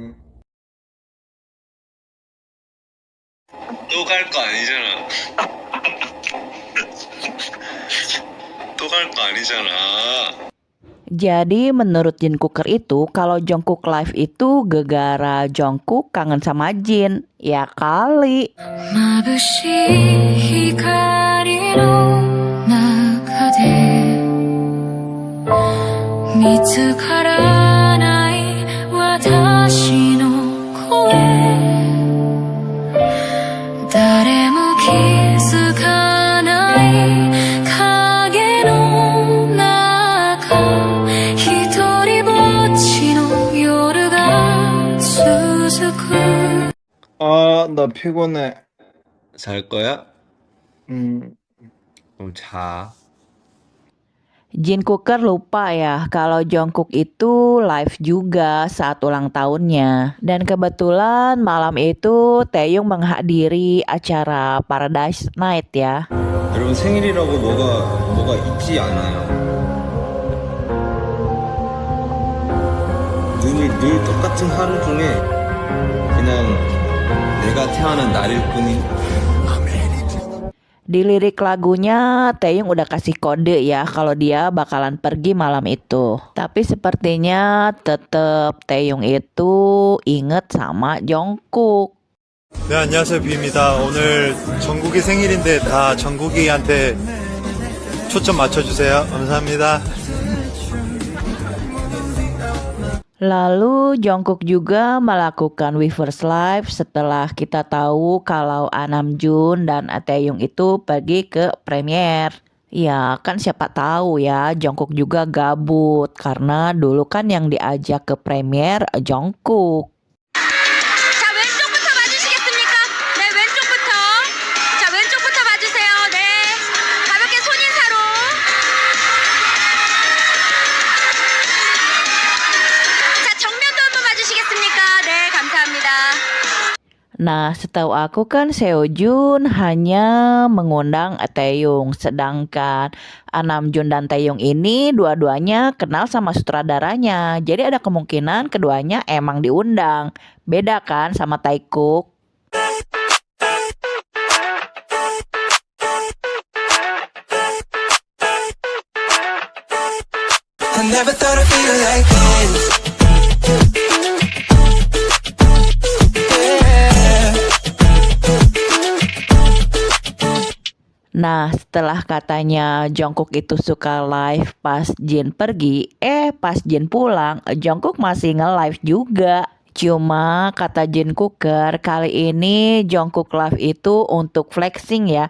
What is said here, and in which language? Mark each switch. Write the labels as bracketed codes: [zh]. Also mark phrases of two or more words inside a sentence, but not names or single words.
[ko] 또 갈 거 아니잖아. 또 갈 거 아니잖아. [id] Jadi menurut Jin Cooker itu kalau Jungkook live itu gegara Jungkook kangen sama Jin. Ya kali. [ja] 眩しい光の中で見つからない私の声誰も気づかない影の中一人ぼっちの夜が続く [ko] 아, 나 피곤해. 잘 거야? 음, 그럼 자. [id] Jin Cooker lupa ya kalau Jungkook itu live juga saat ulang tahunnya. Dan kebetulan malam itu Taeyong menghadiri acara Paradise Night ya. [ko] 여러분 생일이라고 뭐가 있지 않아요. 늘 똑같은 하루 중에 그냥 내가 태어난 날일 뿐인. [id] Di lirik lagunya Taeyong udah kasih kode ya kalau dia bakalan pergi malam itu. Tapi sepertinya tetep Taeyong itu inget sama Jungkook. [ko] 네, 안녕하세요. 비입니다. 오늘 정국이 생일인데 다 정국이한테 초점 맞춰주세요. 감사합니다. [id] Lalu Jungkook juga melakukan Weverse Live setelah kita tahu kalau Namjoon dan Taeyong itu pergi ke premiere. Ya kan siapa tahu ya Jungkook juga gabut karena dulu kan yang diajak ke premiere Jungkook. [ko] 자, 왼쪽부터 봐주시겠습니까? 네, 왼쪽부터. 자, 왼쪽부터 봐주세요. 네. 가볍게 손인사로. 자, 정면도 한번 봐주시겠습니까? 네, 감사합니다. [id] Nah, setahu aku kan Seojun hanya mengundang Taeyong, sedangkan Namjoon dan Taeyong ini dua-duanya kenal sama sutradaranya. Jadi ada kemungkinan keduanya emang diundang. Beda kan sama Taekook. [en] I never thought I'd feel like this. Yeah. [id] Nah, setelah katanya Jungkook itu suka live pas Jin pergi, pas Jin pulang, Jungkook masih nge-live juga. Cuma kata Jin Cooker kali ini Jungkook live itu untuk flexing ya.